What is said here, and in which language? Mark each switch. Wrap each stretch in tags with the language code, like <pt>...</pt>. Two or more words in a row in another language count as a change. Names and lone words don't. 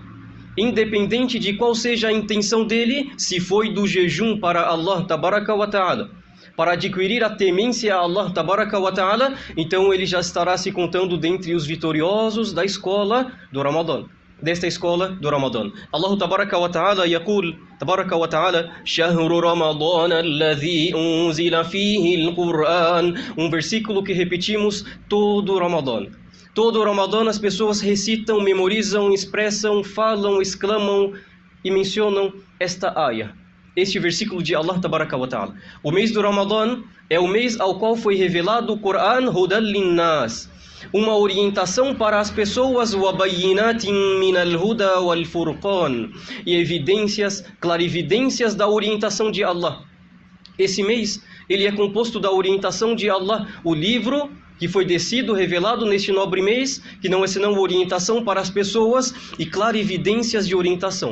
<pt>Independente de qual seja a intenção dele, se foi do jejum para</pt> <ar>الله تبارك وتعالى,</ar> <pt>para adquirir a temência a</pt> <ar>الله تبارك وتعالى,</ar> <pt>então ele já estará se contando dentre os vitoriosos da escola do Ramadã, desta escola do Ramadã.</pt> <ar>الله تبارك وتعالى يقول، تبارك وتعالى، شهر رمضان الذي أنزل فيه القرآن,</ar> <pt>um versículo que repetimos todo o Ramadã. Todo o Ramadã as pessoas recitam, memorizam, expressam, falam, exclamam e mencionam esta ayah, este versículo de</pt> <ar>الله تبارك وتعالى.</ar> <pt>O mês do Ramadã é o mês ao qual foi revelado o</pt> <ar>القرآن هدى للناس,</ar> <pt>uma orientação para as pessoas,</pt> <ar>وبينات من الهدى والفرقان,</ar> <pt>e evidências, clarividências da orientação de Allah. Esse mês ele é composto da orientação de Allah, o livro que foi descido, revelado neste nobre mês, que não é senão orientação para as pessoas e clarividências de orientação.</pt>